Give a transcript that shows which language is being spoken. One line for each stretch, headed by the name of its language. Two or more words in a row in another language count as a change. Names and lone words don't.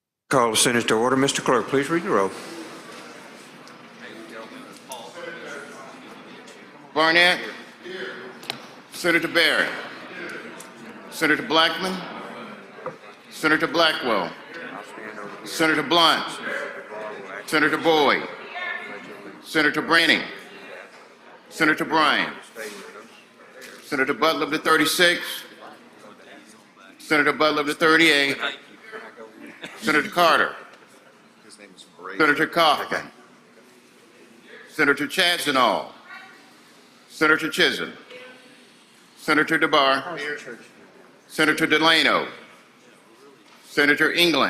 English: Call the Senate to order. Mr. Clerk, please read the roll. Barnett. Senator Barrett. Senator Blackman. Senator Blackwell. Senator Blunt. Senator Boyd. Senator Branning. Senator Bryan. Senator Butler of the 36. Senator Butler of the 38. Senator Carter. Senator Coughlin. Senator Chadzenall. Senator Chisholm. Senator DeBar. Senator Delano. Senator England.